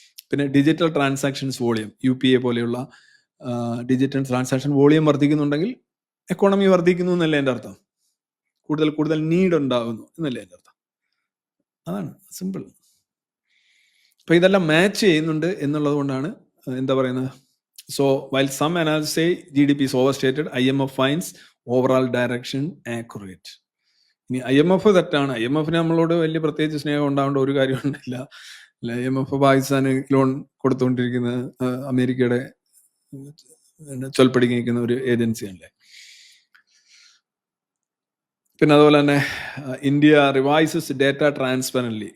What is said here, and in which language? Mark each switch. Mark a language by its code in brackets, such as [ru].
[ml] പിന്നെ digital transactions volume, UPA പോലെയുള്ള digital transaction volume വർദ്ധിക്കുന്നുണ്ടെങ്കിൽ economy വർദ്ധിക്കുന്നു എന്നല്ലേ എൻ്റെ അർത്ഥം. കൂടുതൽ നീഡ് ഉണ്ടാകുന്നു എന്നല്ലേ എൻ്റെ അർത്ഥം. അതാണ് സിമ്പിൾ. അപ്പൊ ഇതെല്ലാം മാച്ച് ചെയ്യുന്നുണ്ട് എന്നുള്ളത് കൊണ്ടാണ് എന്താ പറയുന്നത്. [en] So while some analysis say GDP is overstated, IMF finds overall direction accurate. [ml] ഇനി IMF തെറ്റാണ്, IMFന് നമ്മളോട് വലിയ പ്രത്യേകിച്ച് സ്നേഹം ഉണ്ടാവേണ്ട ഒരു കാര്യം ഉണ്ടില്ല. IMF പാകിസ്ഥാന് ലോൺ കൊടുത്തുകൊണ്ടിരിക്കുന്ന അമേരിക്കയുടെ ചൊൽപ്പടിക്ക് നിൽക്കുന്ന ഒരു ഏജൻസിയല്ലേ. പിന്നെ അതുപോലെ തന്നെ [en] India revises data transparently.